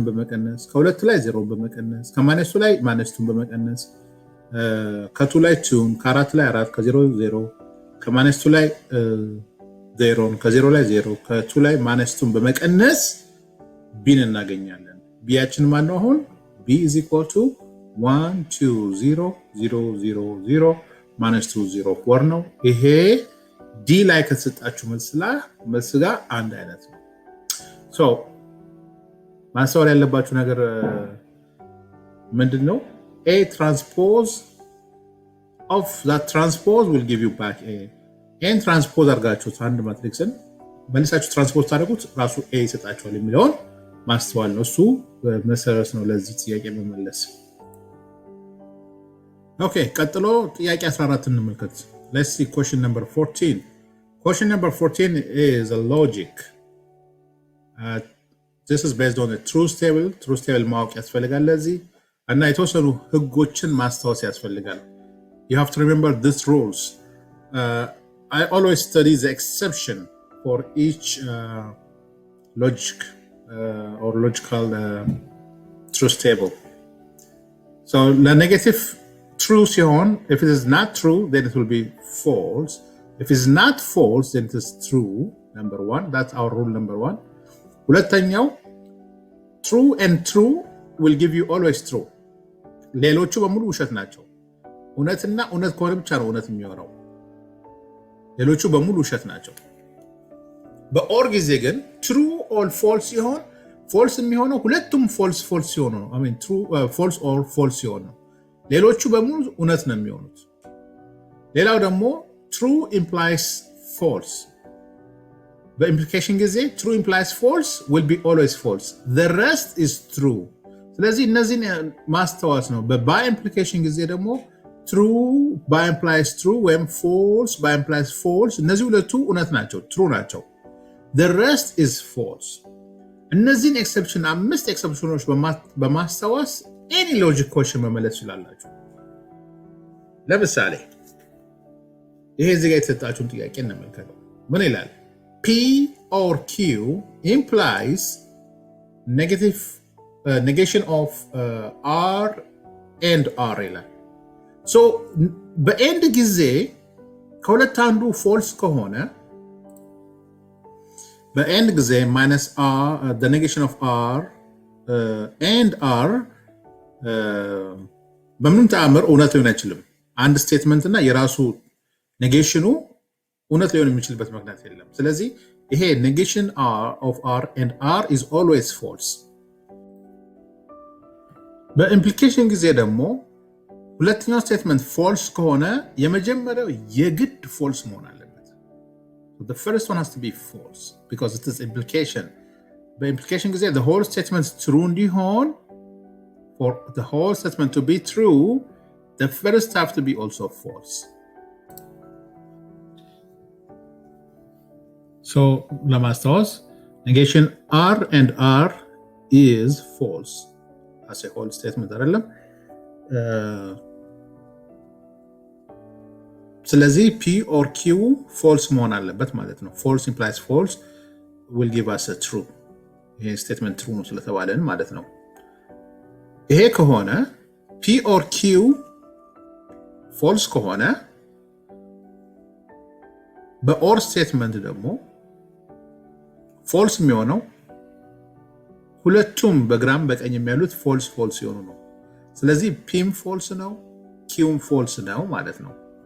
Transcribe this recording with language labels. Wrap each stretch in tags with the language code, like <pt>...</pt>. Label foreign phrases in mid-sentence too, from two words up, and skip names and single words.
<am>በመቀነስ ከ2 ላይ 0ን በመቀነስ ከ-2 ላይ -2ን በመቀነስ ከ2 ላይ 2 ከ4 ላይ 4 ከ0 0 ከ-2 ላይ 0 ከ0 ላይ 0 ከ2 ላይ -2ን በመቀነስ b እናገኛለን b ያችን ማን ነው አሁን</am> <en>b is equal to 1 2 0 0 0 0 -204</en> <am>ነው ይሄ ዲ ላይ ከተሰጣችሁ መልስ ጋር አንድ አይነት ነው ሶ ማስተዋል ያለባችሁ ነገር ምንድነው?</am> <en>A transpose of that transpose will give you back A.</en> <am>ኤን ትራንስፖዝ አድርጋችሁት አንድ ማትሪክስን መልሳችሁ ትራንስፖዝ ታደርጉት ራሱ ኤ ይሰጣችኋል የሚለውን ማስተዋል ነው። እሱ መሰረት ነው ለዚህ ጥያቄ መመለስ። ኦኬ ቀጥሎ ጥያቄ 14 እንመልከት።</am> <en>let's see question number 14. Question number 14 is a logic. This is based on a truth table. Truth table</en> <am>ማወቅ ያስፈልጋል ለዚህ እና የተወሰኑ ህጎችን ማስታወስ ያስፈልጋል።</am> <en>You have to remember these rules. I always study the exception for each logic or logical truth table. So the negative true ሲሆን if it is not true then it will be false. If it is not false then it is true. Number one, that's our rule number one. ሁለተኛው true and true will give you always true.</en> <am>ሌሎቹ በሙሉ ውሸት ናቸው። እውነትና እውነት ከሆነ ብቻ ነው እውነት የሚሆነው። ሌሎቹ በሙሉ ውሸት ናቸው። በኦር ጊዜ ግን</am> <en>true or false</en> <am>ሲሆን false የሚሆነው ሁለቱም false ሲሆኑ ነው።</am> <en>I mean true false or false</en> <am>ሲሆኑ ነው። ሌሎቹ በሙሉ እውነት ነው የሚሆኑት። ሌላው ደግሞ</am> <en>true implies false. በኢምፕሊኬሽን ጊዜ true implies false will be always false. The rest is true.</en> <am>ስለዚህ እነዚህን ማስተዋወስ ነው። በባይ ኢምፕሊኬሽን ጊዜ ደግሞ</am> <en>true by implies true</en> <am>ወይም</am> <en>false by implies false</en> <am>እነዚህ ሁለቱ እውነት ናቸው true ናቸው።</am> <en>The rest is false.</en> <am>እነዚህን ኤክሰፕሽን አምስት ኤክሰፕሽኖች በማስተዋወስ</am> <en>any logic question</en> <am>መመለስ ይችላላችሁ። ለምሳሌ ይሄ እዚህ ጋር የተሰጣችሁን ጥያቄ እንመልከተው። ምን ይላል?</am> <en>P or Q implies negation of R and R ይላል። So</en> <am>በኤንድ ጊዜ ከሁለት አንዱ ፎልስ ከሆነ በኤንድ ጊዜ</am> <en>minus R the negation of R and R</en> <am>በምንም ተአምር እውነት ሊሆን አይችልም። አንድ ስቴትመንት እና የራሱ ኔጌሽኑ እውነት ሊሆን የሚችልበት ምክንያት የለም። ስለዚህ ይሄ</am> <en>negation of R and R is always false.</en> <am>በኢምፕሊኬሽን ጊዜ ደግሞ ሁለተኛው ስቴትመንት ፎልስ ከሆነ የመጀመሪያው የግድ ፎልስ መሆን አለበት።</am> <en>The first one has to be false because it is implication.</en> <am>በኢምፕሊኬሽን ጊዜ</am> <en>the whole statement true እንዲሆን for the whole statement to be true the first have to be also false. So ለማስታወስ negation R and R is false as a whole statement</en> <am>አይደለም። ስለዚህ</am> <en>P or Q false</en> <am>መሆን አለበት ማለት ነው።</am> <en>false implies false will give us a true.</en> <am>ይሄ</am> <en>statement true</en> <am>ነው ስለተባለን ማለት ነው። ይሄ ከሆነ</am> <en>P or Q false</en> <am>ከሆነ በኦር ስቴትመንት ደግሞ false የሚሆነው ሁለቱም በግራም በቀኝ የሚያሉት false ሲሆኑ ነው። ስለዚህ ፒም false ነው ኪውም false ነው ማለት ነው።</am>